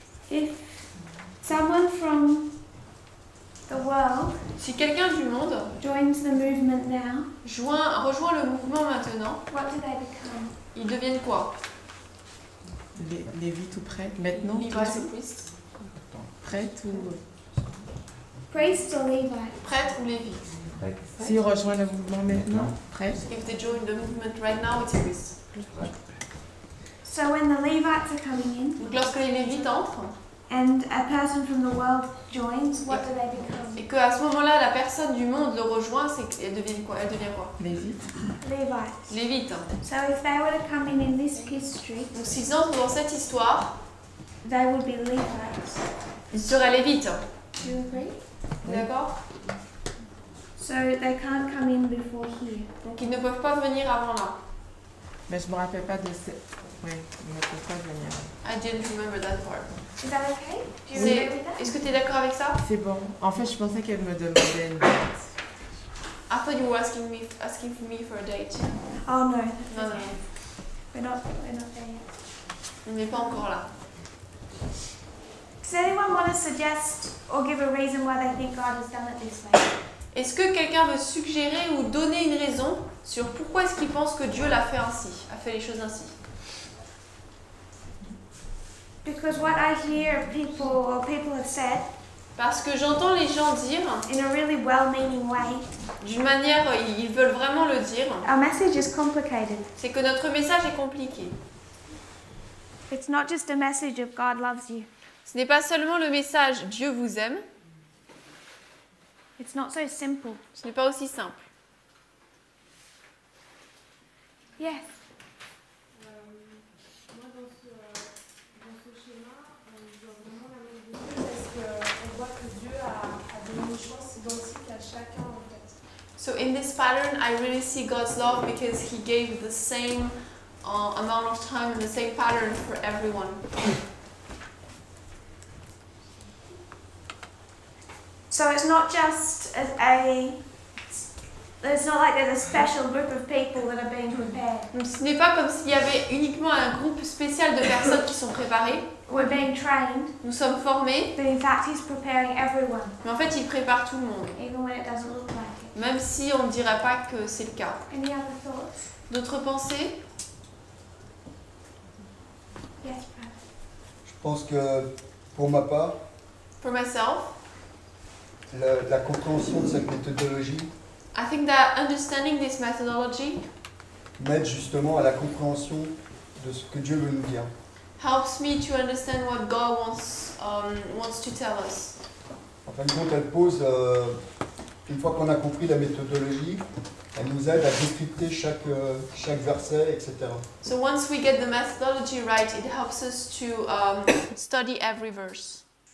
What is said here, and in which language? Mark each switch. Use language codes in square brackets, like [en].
[en] If someone from the world [fr] Si quelqu'un du monde [en] joins the movement now, [fr] rejoint le mouvement maintenant, [en] what do they become? [fr] ils deviennent quoi? Lévites ou prêtres, maintenant, [en] Levites ou priests? [fr] prêtres ou... [en] Priests or Levites? [fr] Prêtres ou Lévites? S'ils rejoignent le mouvement maintenant, prêtres, [en] If they join the movement right now, it's priests. So when the Levites are coming in [fr] Donc lorsque les Lévites entrent, [en] and a person from the world joins, what do they become? [fr] et qu'à ce moment-là, la personne du monde le rejoint, c'est qu'elle devient quoi? Elle devient quoi? Lévites, [en] Levites. [fr] Lévite. [en] So if they were to come in this history, [fr] Donc s'ils entrent dans cette histoire, [en] they would be Levites. [fr] ils seraient Lévites. [en] Do you agree? [fr] D'accord? [en] So they can't come in before here. [fr] Donc ils ne peuvent pas venir avant là. mais je me rappelle pas de ce... Oui, ils ne peuvent pas venir. [en] I didn't remember that part. Is that okay? Do you [fr] C'est- [en] agree with that? [fr] Est-ce que tu es d'accord avec ça? C'est bon. En fait, je pensais qu'elle me demandait une date. [en] I thought you were asking for me for a date. Oh no, [fr] Non, non, non. [en] we're not there yet. [fr] On n'est pas encore là. [en] Does anyone want to suggest or give a reason why they think God has done it this way? [fr] Est-ce que quelqu'un veut suggérer ou donner une raison sur pourquoi est-ce qu'il pense que Dieu l'a fait ainsi, a fait les choses ainsi? [en] Because what I hear people have said [fr] Parce que j'entends les gens dire, [en] in a really well-meaning way, [fr] d'une manière, ils veulent vraiment le dire, [en] our message is complicated. [fr] c'est que notre message est compliqué. [en] It's not just a message of God loves you. [fr] Ce n'est pas seulement le message Dieu vous aime, [en] It's not so simple. [fr] ce n'est pas aussi simple. [en] Yes. [fr] Moi, dans ce schéma, je vois vraiment la même chose parce qu'on voit que Dieu a donné une chance identique à chacun en fait. [en] So in this pattern, I really see God's love because He gave the same amount of time and the same pattern for everyone. So it's not just it's not like there's a special group of people that are being prepared. [fr] Donc ce n'est pas comme s'il y avait uniquement un groupe spécial de personnes qui sont préparées. [en] We're being trained, [fr] Nous sommes formés, [en] but in fact He's preparing everyone, [fr] mais en fait, il prépare tout le monde. [en] even when it doesn't look like it. [fr] Même si on ne dirait pas que c'est le cas. [en] Any other thoughts? [fr] D'autres pensées? [en] Yes, Brad. [fr] Je pense que, pour ma part, [en] For myself, [fr] la compréhension de cette méthodologie [en] I think that understanding this methodology [fr] m'aide justement à la compréhension de ce que Dieu veut nous dire. [en] helps me to understand what God wants to tell us. [fr] En fin de compte, elle pose, une fois qu'on a compris la méthodologie, elle nous aide à décrypter chaque verset, etc. [en] So once we get the methodology right, it helps us to study every verse.